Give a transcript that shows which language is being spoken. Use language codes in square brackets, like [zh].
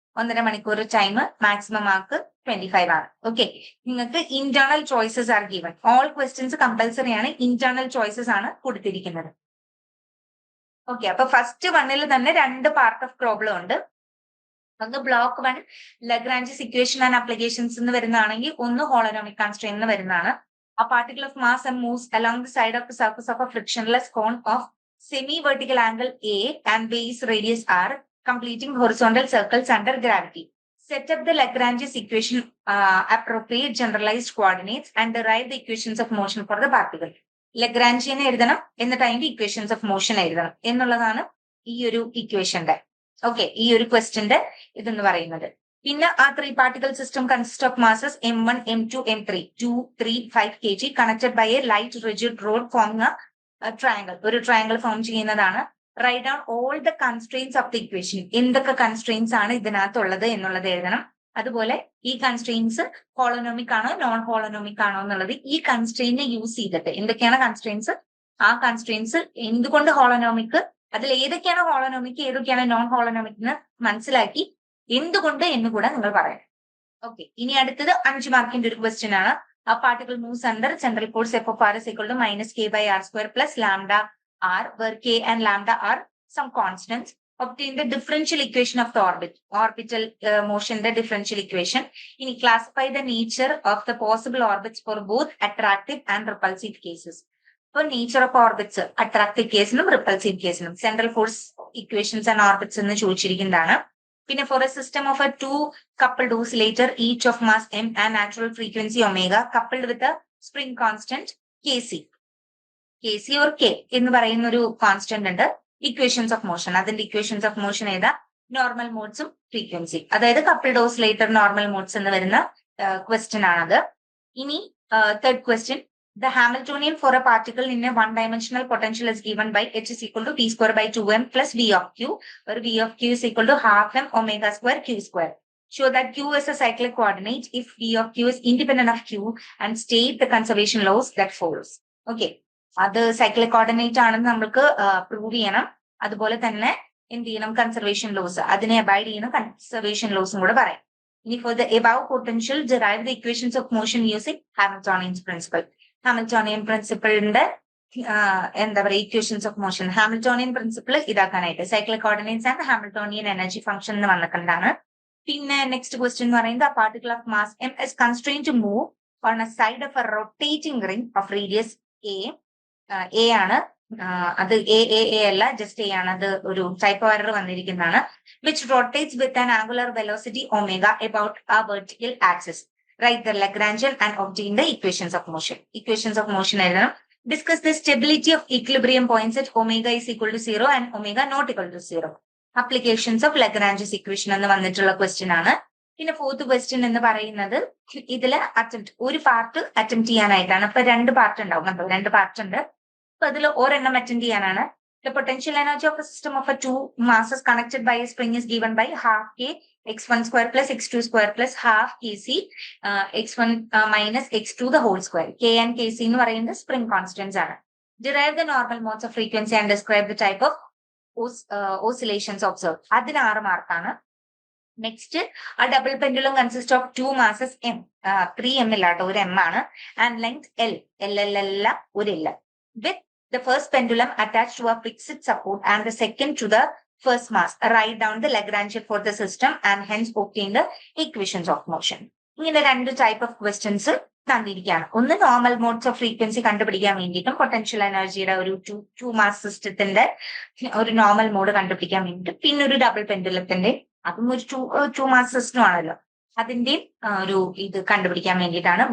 [ml] 1.5 മണിക്കൂർ time, maximum mark 25 ആണ്. Okay, നിങ്ങൾക്ക് [en] Internal choices are given. [ml] All questions compulsory ആണ്, ഇന്റേണൽ ചോയ്സസ് ആണ് കൊടുത്തിരിക്കുന്നത്. ഓക്കെ, അപ്പൊ ഫസ്റ്റ് വണ്ണിൽ തന്നെ 2 പാർട്ട് ഓഫ് പ്രോബ്ലം ഉണ്ട്. ഒന്ന് block 1 Lagrange's equation and applications എന്ന് വരുന്നതാണെങ്കിൽ, ഒന്ന് ഹോളോനോമിക് കൺസ്ട്രെയിൻ എന്ന് വരുന്നതാണ്. [en] A particle of mass m moves along the side of the surface of a frictionless cone of semi-vertical angle A and base radius r, completing horizontal circles under gravity. Set up the Lagrange's equation, appropriate generalized coordinates, and derive the equations of motion for the particle. [ml] ലഗ്രാഞ്ചിനെ എഴുതണം, എന്നിട്ട് അതിന്റെ equations of motion എഴുതണം എന്നുള്ളതാണ് ഈ ഒരു ഇക്വേഷന്റെ, okay, ഈ ഒരു ക്വസ്റ്റ്യന്റെ ഇതെന്ന് പറയുന്നത്. [en] പിന്നെ ആ 3 particle system consists of masses m1, m2, m3, 2, 3, 5 kg connected by a light rigid rod forming a triangle. [ml] ഒരു ട്രയാങ്കിൾ ഫോം ചെയ്യുന്നതാണ്. [en] Write down all the constraints of the equation. [ml] എന്തൊക്കെ കൺസ്ട്രെയിൻസ് ആണ് ഇതിനകത്തുള്ളത് എന്നുള്ളത് എഴുതണം. അതുപോലെ ഈ കൺസ്ട്രെയിൻസ് ഹോളോനോമിക് ആണോ നോൺ ഹോളോനോമിക് ആണോ എന്നുള്ളത് ഈ കൺസ്ട്രെയിനെ യൂസ് ചെയ്തിട്ട് എന്തൊക്കെയാണ് കൺസ്ട്രെയിൻസ്, ആ കൺസ്ട്രെയിൻസ് എന്തുകൊണ്ട് ഹോളോനോമിക്, അതിൽ ഏതൊക്കെയാണ് ഹോളോനോമിക് ഏതൊക്കെയാണ് നോൺ ഹോളോനോമിക് എന്ന് മനസ്സിലാക്കി എന്തുകൊണ്ട് എന്ന് കൂടെ നിങ്ങൾ പറയണം. ഓക്കെ, ഇനി അടുത്തത് 5 മാർക്കിന്റെ ഒരു ക്വസ്റ്റ്യൻ ആണ്. [en] ആ particle moves under central force f of r is equal to -k/r² plus lambda r, where k and lambda are some constants. Obtain the differential equation of the orbital motion, the differential equation. ഇനി classify the nature of the possible orbits for both attractive and repulsive cases. For nature of orbits, [ml] attractive കേസിനും repulsive കേസിനും central force equations and orbits എന്ന് ചോദിച്ചിരിക്കുന്നതാണ്. [en] പിന്നെ for a system of a 2 coupled oscillator, each of mass m and natural frequency omega, coupled with a spring constant kc or k [ml] എന്ന് പറയുന്ന ഒരു constant ഉണ്ട്. Equations of motion, അതിന്റെ equations of motion ഏതാ, normal മോഡ്സും frequency, അതായത് coupled oscillator normal modes എന്ന് വരുന്ന question ആണത്. [en] ഇനി third question, the Hamiltonian for a particle in a one-dimensional potential is given by h is equal to p square by 2m plus v of q, where v of q is equal to half m omega square q square. Show that q is a cyclic coordinate if v of q is independent of q and state the conservation laws that follows. [ml] Okay, അത് cyclic coordinate ആണെന്ന് നമുക്ക് prove ചെയ്യണം. അതുപോലെ തന്നെ എന്ത് ചെയ്യണം, conservation loss, അതിനെ abide ചെയ്യുന്ന കൺസർവേഷൻ ലോസും കൂടെ പറയാം. [en] ഇനി for the above potential, derive the equations of motion using Hamiltonian's principle. [ml] Hamiltonian പ്രിൻസിപ്പിളിന്റെ എന്താ പറയുക, equations of motion, Hamiltonian principle ഇതാക്കാനായിട്ട് cyclic coordinates and Hamiltonian energy function എന്ന് വന്നിട്ടുണ്ടാണ്. [en] പിന്നെ next question എന്ന് പറയുന്നത്, a particle of mass m is constrained to move on a side of a rotating ring of radius a ആണ്, [ml] അത് a അല്ല, just a ആണ്, അത് ഒരു type of error വന്നിരിക്കുന്നതാണ്. [en] which rotates with an angular velocity omega about a vertical axis. Write the Lagrangian and obtain the equations of motion. Equations of motion എഴുതണം. Discuss the stability of equilibrium points at omega is equal to 0 and omega not equal to 0. [ml] Applications of Lagrange's equation എന്ന് വന്നിട്ടുള്ള question ആണ്. പിന്നെ fourth question എന്ന് പറയുന്നത്, ഇതില് ഒരു part attempt ചെയ്യാനായിട്ടാണ്. അപ്പൊ 2 പാർട്ട് ഉണ്ടാവും, 2 പാർട്ട് ഉണ്ട്. അപ്പൊ അതിൽ ഒരെണ്ണം അറ്റൻഡ് ചെയ്യാനാണ്. [en] The potential energy of a system of a 2 masses connected by a spring is given by half k x1 square plus x2 square plus half kc x1 minus x2 the whole square. [ml] K and kc എന്ന് പറയുന്നത് spring constants ആണ്. [en] Derive the normal modes of frequency and describe the type of oscillations observed. [ml] അതിന് 6 മാർക്കാണ്. [en] next, a double pendulum consists of 2 masses m, 3m [ml] ഇല്ലാട്ടോ, ഒരു m ആണ്, [en] and length l [ml] അല്ല, ഒരു l, [en] with the first pendulum attached to a fixed support and the second to the first mass. Write down the Lagrangian for the system and hence obtain the equations of motion. [ml] ഇങ്ങനെ 2 type of questions തന്നിരിക്കുകയാണ്. ഒന്ന് normal modes of frequency കണ്ടുപിടിക്കാൻ വേണ്ടിയിട്ടും potential എനർജിയുടെ ഒരു to mass സിസ്റ്റത്തിന്റെ ഒരു normal mode കണ്ടുപിടിക്കാൻ വേണ്ടിയിട്ട്, പിന്നെ ഒരു ഡബിൾ പെൻഡുലത്തിന്റെ, അതും ഒരു ടു മാസ് സിസ്റ്റം ആണല്ലോ, അതിന്റെയും ഒരു ഇത് കണ്ടുപിടിക്കാൻ വേണ്ടിയിട്ടാണ്.